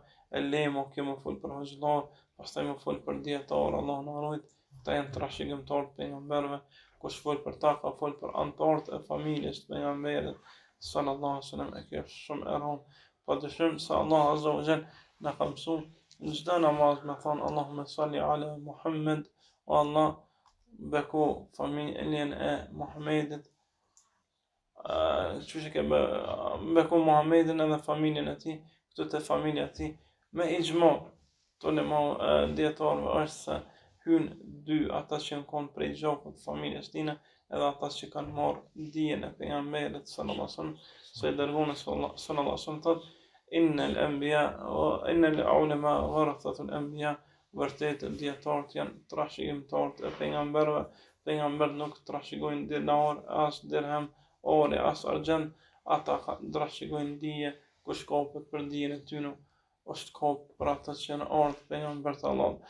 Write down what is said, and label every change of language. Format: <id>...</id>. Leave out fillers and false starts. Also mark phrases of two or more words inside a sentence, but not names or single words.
<sq>E lemo kjo më fol për hoxhallar, pastaj më fol për dietar, Allah na rujt, ta janë trashëgimtar të pejgamberëve, kush fol për ta ka fol për antarët e familjes të pejgamberit</sq> <ar>صلى الله عليه وسلم,</ar> <sq>e kjo është shumë e rëndë. Padyshim se</sq> <ar>الله عز وجل</ar> <sq>na ka mësuar në çdo namaz me thonë</sq> <ar>اللهم صل على محمد</ar> <sq>o Allah, beku familjen e Muhamedit, që ke beku Muhamedin edhe familjen e tij, këtu te familja e tij, me ixhma të ulema dietarëve është se hyn dy ata që kanë prej gjakut familjes tine, edhe ata që kanë marrë dijen e pejgamberit</sq> <ar>صلى الله عليه وسلم,</ar> <sq>se dërgoni</sq> <ar>صلى الله عليه وسلم</ar> <sq>thotë</sq> <ar>إن الأنبياء وإن العلماء ورثة الأنبياء,</ar> <sq>vërtet dietarët janë trashëgimtarët e pejgamberëve. Pejgamberët nuk trashëgojnë dinar, as dirham, ore, as argjend, ata trashëgojnë dije, kush kapet për dijen e tyre është kapë për ata që janë ardhur pejgamberët e Allahut.</sq>